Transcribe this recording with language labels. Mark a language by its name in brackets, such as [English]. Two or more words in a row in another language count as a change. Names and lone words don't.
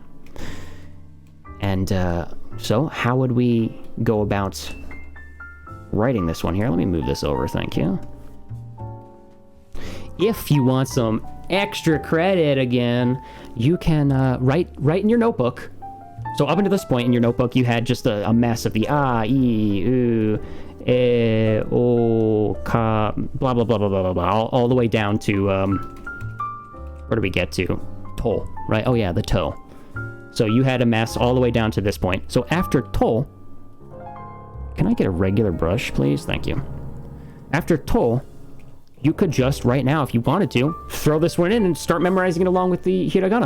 [English] And so how would we go about writing this one here. Let me move this over, thank you. If you want some extra credit again, you can write in your notebook. So up until this point in your notebook, you had just a mess of the [Japanese] a, I, u, e, o, ka, [English] blah, blah, blah, blah, blah, blah, blah, all the way down to, where do we get to? To, right? Oh yeah, the to. So you had a mess all the way down to this point. So after to, can I get a regular brush, please? Thank you. After to, you could just, right now, if you wanted to, throw this one in and start memorizing it along with the hiragana.